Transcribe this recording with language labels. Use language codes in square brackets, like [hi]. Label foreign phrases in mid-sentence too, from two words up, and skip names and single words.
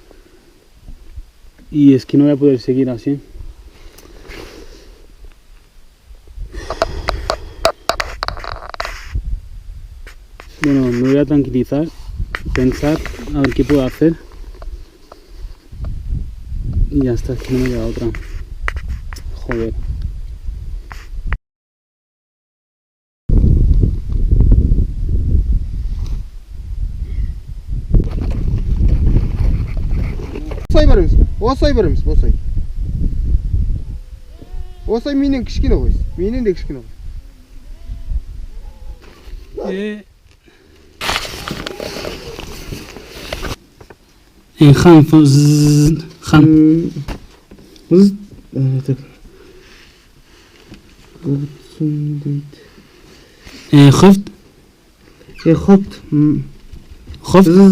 [es] Y es que no voy a poder seguir así. Bueno, me voy a tranquilizar, pensar a ver qué puedo hacer. Y ya está, es que no me queda otra. Joder. [kk] Осылай береміз, осылай. Осылай менен кішкене қойсын. Менен де кішкене қойсын. Хан хан. Hoft. Hoft. Hoft.